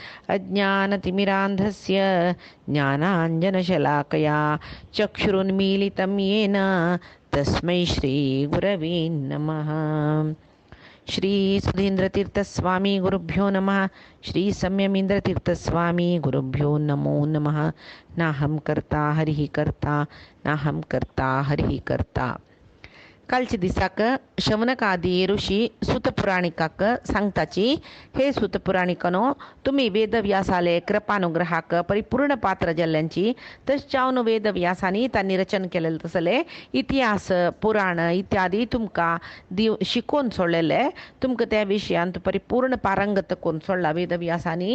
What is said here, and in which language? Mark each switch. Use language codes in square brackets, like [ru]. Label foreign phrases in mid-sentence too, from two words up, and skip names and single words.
[sa] अज्ञानतिमिरान्धस्य ज्ञानाञ्जनशलाकया चक्षुरुन्मीलितं येन तस्मै श्रीगुरवे नमः। श्री सुधीन्द्रतीर्थस्वामी गुरुभ्यो नमः। श्री संयमीन्द्रतीर्थस्वामी गुरुभ्यो नमो नमः। नाहं कर्ता हरिः कर्ता नाहं कर्ता हरिः कर्ता। [kok] कालच्या दिसाक शवनकादी ऋषी सुतपुराणिकाक सांगताची, हे सुतपुराणिकनो, तुम्ही वेदव्यासाले कृपानुग्रहाक परिपूर्ण पात्र जाल्ल्यांची तशें वेदव्यासानी तांणी रचन केलेलें तसले इतिहास पुराण इत्यादी तुमकां शिकोवन सोडलेले, तुमकां त्या विशयांत परिपूर्ण पारंगत करून सोडला वेदव्यासानी।